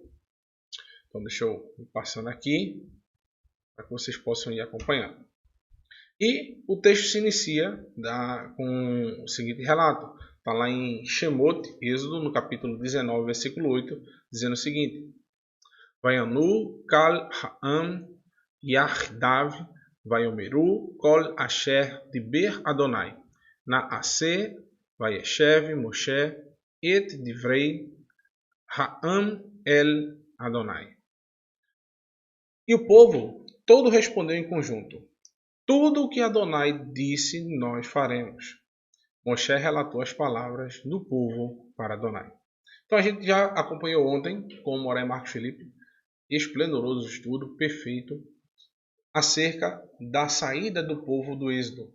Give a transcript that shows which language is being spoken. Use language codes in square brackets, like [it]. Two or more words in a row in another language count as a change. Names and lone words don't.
[pt] Então deixa eu ir passando aqui para que vocês possam ir acompanhando. E o texto se inicia com o seguinte relato. Está lá em Shemot, Êxodo, no capítulo 19, versículo 8, dizendo o seguinte: [he] ויענו כל העם יחדו ויאמרו כל אשר דבר אדני נעשה וישב משה את דברי העם אל אדני. [pt] E o povo todo respondeu em conjunto: tudo o que Adonai disse nós faremos. Moshe relatou as palavras do povo para Adonai. Então a gente já acompanhou ontem com o Moré Marcos Felipe, esplendoroso estudo, perfeito, acerca da saída do povo do Êxodo.